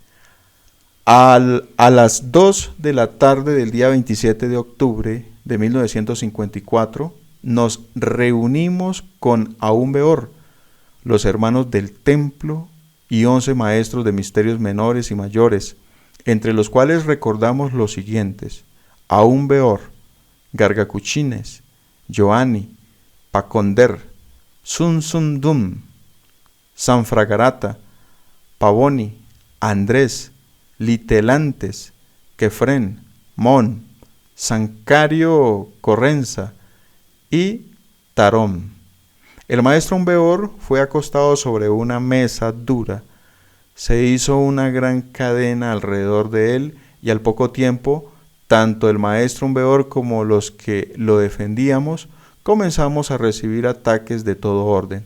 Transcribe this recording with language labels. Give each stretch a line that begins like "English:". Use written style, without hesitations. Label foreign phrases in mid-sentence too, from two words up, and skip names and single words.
Spanish: A las 2 de la tarde del día 27 de octubre de 1954, nos reunimos con Ahum Beor, los hermanos del templo y 11 maestros de misterios menores y mayores, entre los cuales recordamos los siguientes: Ahum Beor, Gargacuchines, Joani, Paconder, Sun Sun Dum, Sanfragarata, Pavoni, Andrés, Litelantes, Kefren, Mon, Sancario Correnza y Tarón. El maestro Ahum Beor fue acostado sobre una mesa dura. Se hizo una gran cadena alrededor de él y al poco tiempo, tanto el maestro Ahum Beor como los que lo defendíamos comenzamos a recibir ataques de todo orden.